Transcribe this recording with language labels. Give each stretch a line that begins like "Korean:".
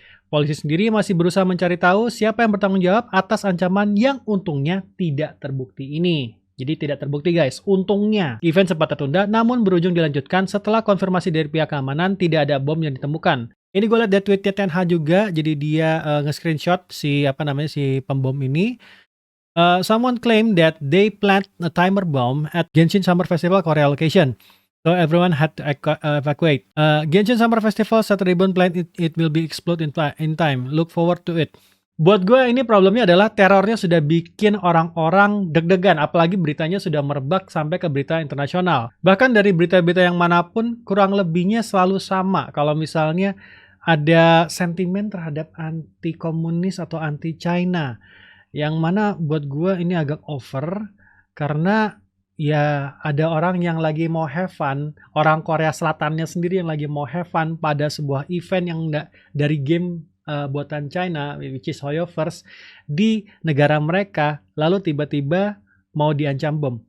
Indonesian: Polisi sendiri masih berusaha mencari tahu siapa yang bertanggung jawab atas ancaman yang untungnya tidak terbukti ini. Jadi tidak terbukti guys, untungnya. Event sempat tertunda namun berujung dilanjutkan setelah konfirmasi dari pihak keamanan tidak ada bom yang ditemukan. Ini gue liat dari tweetnya Tenha juga, jadi dia nge-screenshot si pembom ini.
English: Someone claimed that they plant a timer bomb at Genshin Summer Festival Korea location. So everyone had to evacuate. Genshin Summer Festival set a ribbon plant, it will be explode in time. Look forward to it.
Indonesian: Buat gue ini problemnya adalah terornya sudah bikin orang-orang deg-degan, apalagi beritanya sudah merebak sampai ke berita internasional. Bahkan dari berita-berita yang manapun kurang lebihnya selalu sama. Kalau misalnya ada sentimen terhadap anti-komunis atau anti-China, yang mana buat gue ini agak over karena ya ada orang yang lagi mau have fun, orang Korea Selatannya sendiri yang lagi mau have fun pada sebuah event yang dari game buatan China,
English: which is
Indonesian: Hoyoverse, di negara mereka, lalu tiba-tiba mau diancam bom.